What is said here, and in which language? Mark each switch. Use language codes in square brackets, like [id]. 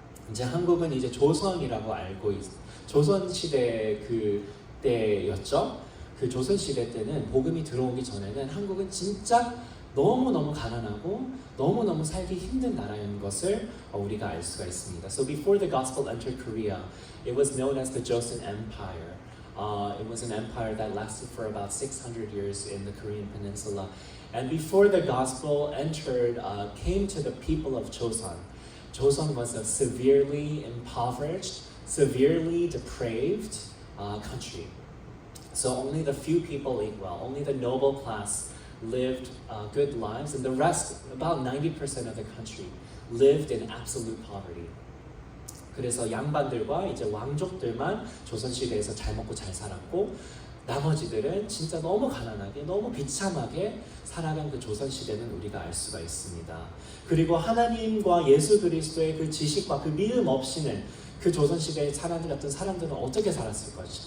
[ko] 이제 한국은 이제 조선이라고 조선 시대 그때였죠. 그 조선 시대 때는 복음이 들어오기 전에는 한국은 진짜 너무너무 가난하고 너무너무 살기 힘든 나라인 것을 우리가 알 수가 있습니다. [en] So before the gospel entered Korea, it was known as the Joseon Empire. It was an empire that lasted for about 600 years in the Korean peninsula. And before the gospel came to the people of Joseon, Joseon was a severely impoverished, severely depraved country. So only the few people ate well, only the noble class lived good lives, and the rest, about 90% of the country, lived in absolute poverty. [ko] 그래서 양반들과 이제 왕족들만 조선시대에서 잘 먹고 잘 살았고 나머지들은 진짜 너무 가난하게 너무 비참하게 살아간 그 조선시대는 우리가 알 수가 있습니다. 그리고 하나님과 예수 그리스도의 그 지식과 그 믿음 없이는 그 조선시대에 살았던 사람들은 어떻게 살았을까요?